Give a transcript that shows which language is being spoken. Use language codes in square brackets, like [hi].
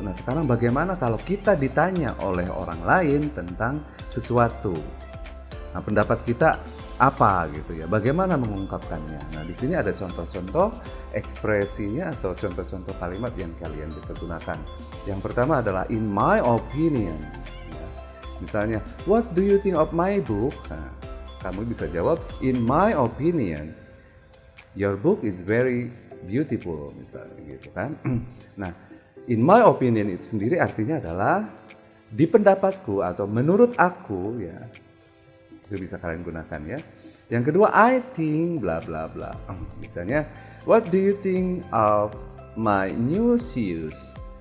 [id] Nah, sekarang bagaimana kalau kita ditanya oleh orang lain tentang sesuatu? Nah, pendapat kita apa gitu ya? Bagaimana mengungkapkannya? Nah, di sini ada contoh-contoh ekspresinya atau contoh-contoh kalimat yang kalian bisa gunakan. Yang pertama adalah [en] in my opinion. Misalnya, what do you think of my book? [id] Nah, kamu bisa jawab, [en] in my opinion, your book is very beautiful, [id] misalnya gitu kan. Nah, [en] in my opinion [id] itu sendiri artinya adalah di pendapatku atau menurut aku ya. Itu bisa kalian gunakan ya. Yang kedua, [en] I think bla bla bla. Misalnya, what do you think of my new shoes?